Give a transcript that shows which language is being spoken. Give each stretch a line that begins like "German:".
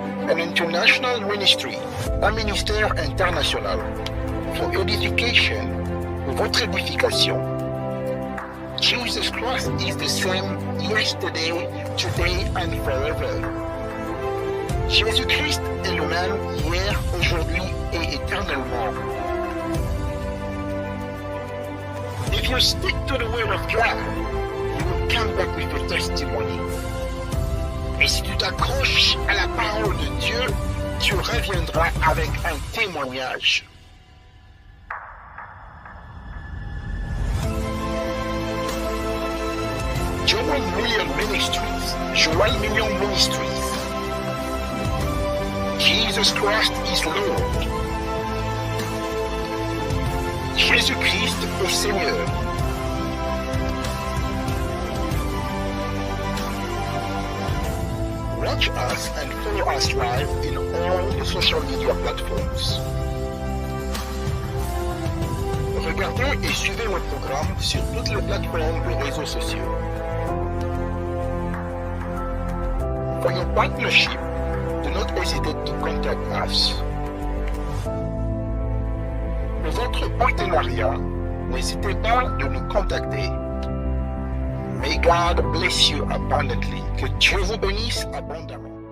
English: An international ministry,
French: un ministère international,
English: for edification,
French: pour votre édification.
English: Jesus Christ is the same yesterday, today and forever.
French: Jésus-Christ est le même hier, aujourd'hui et éternellement.
English: If you stick to the word of God, you will come back with a testimony.
French: Et si tu t'accroches à la parole de Dieu, tu reviendras avec un témoignage.
English: Joel Million Ministries. Joel Million Ministries. Jesus Christ is Lord.
French: Jésus-Christ est Seigneur.
English: Watch us and follow us live in all the social media platforms.
French: Regardez et suivez notre programme sur toutes les plateformes de réseaux sociaux.
English: For your partnership, do not hesitate to contact us.
French: Pour votre partenariat, n'hésitez pas de nous contacter.
English: May God bless you abundantly.
French: Que Dieu vous bénisse abondamment.